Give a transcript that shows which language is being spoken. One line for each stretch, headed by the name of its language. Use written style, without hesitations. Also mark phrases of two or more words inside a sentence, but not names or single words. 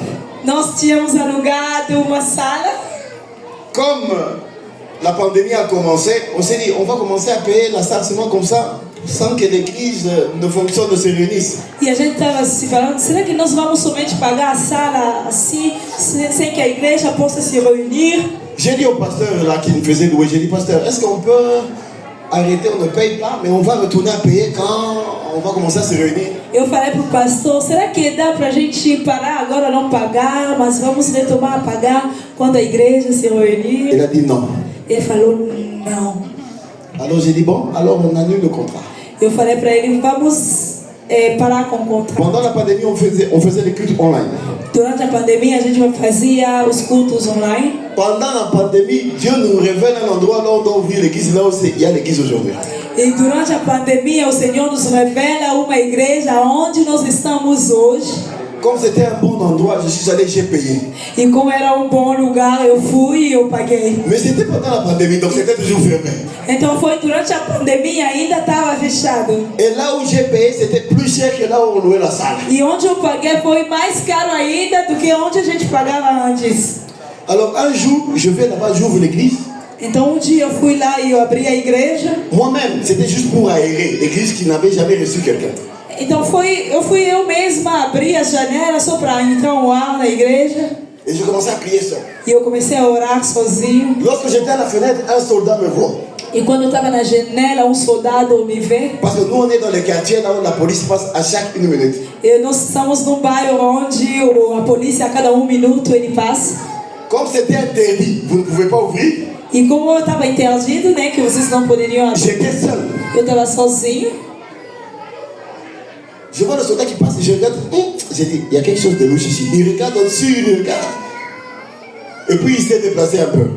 Portuguese: Nós tínhamos alugado uma sala.
French: Comme la pandémie a commencé, on s'est dit, on va commencer à payer la salle seulement comme ça, sans que l'église ne fonctionne, ne se réunisse.
Portuguese: E a gente estava se falando, será que nós vamos somente pagar a sala assim, sem que a igreja possa se reunir?
French: J'ai dit au pasteur là qui me faisait louer, j'ai dit, pasteur, est-ce qu'on peut arrêter, on ne paye pas, mais on va retourner à payer quand on va commencer à se réunir?
Portuguese: Eu falei pro pastor, será que dá pra gente parar agora, não pagar, mas vamos retomar a pagar quando a igreja se reunir?
French: Il a dit non.
Portuguese: Ele falou, não.
French: Alors j'ai dit, bon, alors on annule le contrat.
Portuguese: Eu falei pra ele, vamos parar com o contrato.
French: Pendant la pandémie, on faisait les cultes online.
Portuguese: Durante a pandemia, a gente fazia os cultos online.
French: Pendant la pandémie, Dieu nous révèle un endroit là où on doit ouvrir l'église, là où il y a l'église aujourd'hui.
Portuguese: E durante a pandemia, o Senhor nos revela uma igreja onde nós estamos hoje.
French: Comme c'était un bon endroit, je suis allé, j'ai payé.
Portuguese: E como era bom lugar, eu fui e eu paguei.
French: Mais c'était pendant la pandémie, donc c'était toujours fermé.
Portuguese: Então foi durante a pandemia, ainda estava fechado.
French: Et là où j'ai payé, c'était plus cher que là où on louait la salle.
Portuguese: E onde eu paguei foi mais caro ainda do que onde a gente pagava antes.
French: Alors un jour, je vais là-bas, j'ouvre l'église.
Portuguese: Então dia eu fui lá e eu abri a igreja.
French: Moi-même, c'était juste pour aérer l'église qui n'avait jamais reçu quelqu'un.
Portuguese: Então eu fui eu mesma abrir a janela só para entrar um ar na igreja.
French: Et je commençais à prier seul.
Portuguese: E eu comecei a orar sozinho.
French: Lorsque j'étais à la fenêtre, un soldat me voit.
Portuguese: E quando eu estava na janela, um soldado me vê.
French: Parce que nous, on est dans les quartiers là où la police passe à chaque 1 minute.
Portuguese: E nós estamos num bairro onde a polícia a cada 1 minuto ele passa.
French: Comme c'était interdit, vous ne pouvez pas ouvrir.
Portuguese: E como eu estava interdido, né, que vocês não poderiam abrir,
French: J'étais seul.
Portuguese: eu estava sozinho.
French: Je vois le soldat qui passe et je regarde. J'ai dit, il y a quelque chose de louche ici. Il regarde au-dessus, il regarde. Et puis il s'est déplacé un peu.